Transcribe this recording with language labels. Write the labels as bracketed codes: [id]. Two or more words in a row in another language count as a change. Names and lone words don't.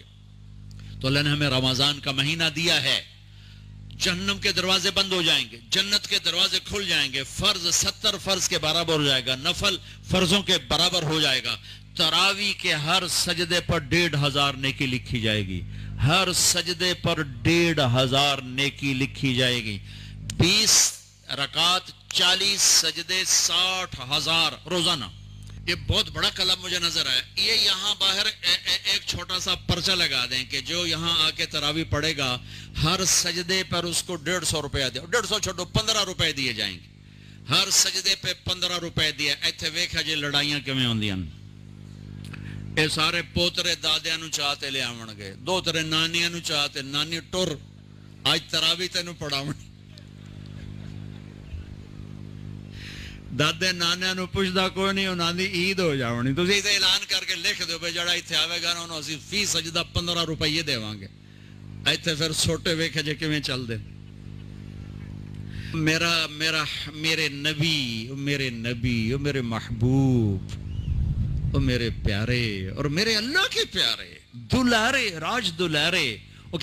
[ur] تو اللہ نے ہمیں رمضان کا مہینہ دیا ہے، جہنم کے دروازے بند ہو جائیں گے، جنت کے دروازے کھل جائیں گے، فرض 70 فرض کے برابر ہو جائے گا، نفل فرضوں کے برابر ہو جائے گا، تراویح کے ہر سجدے پر 1500 نیکی لکھی جائے گی، ہر سجدے پر 1500 نیکی لکھی جائے گی، 20 رکعت 40 سجدے 60,000 روزانہ۔ یہ بہت بڑا کلام مجھے نظر آیا۔ یہ یہاں باہر ایک چھوٹا سا پرچہ لگا دیں کہ جو یہاں آ کے تراویح پڑھے گا ہر سجدے پر اس کو 150 روپیہ دیا، 150 چھوٹو 15 روپے دیے جائیں گے، ہر سجدے پہ 15 روپے دیا۔ [pa] ایتھے ویکھا جی لڑائیاں کیویں ہوندیاں، اے سارے پوترے دادیاں نو چاہتے لے آون گے، دو ترے نانیاں نو چاہتے، نانی ٹر اج تراویح تینوں پڑھاون، دادے نانے نو پوچھدا کوئی نہیں، انہاں دی عید ہو جاونی، تسی ایتھے اعلان کر کے لکھ دیو بھئی جڑا ایتھے آوے گا نا انہوں اسی فی سجدہ 15 روپے دیواں گے۔ ایتھے پھر چھوٹے ویکھے جے کیویں چل دے۔ [ur] میرے نبی، میرے محبوب، او میرے پیارے اور میرے اللہ کے پیارے دلارے، راج دلارے، وہ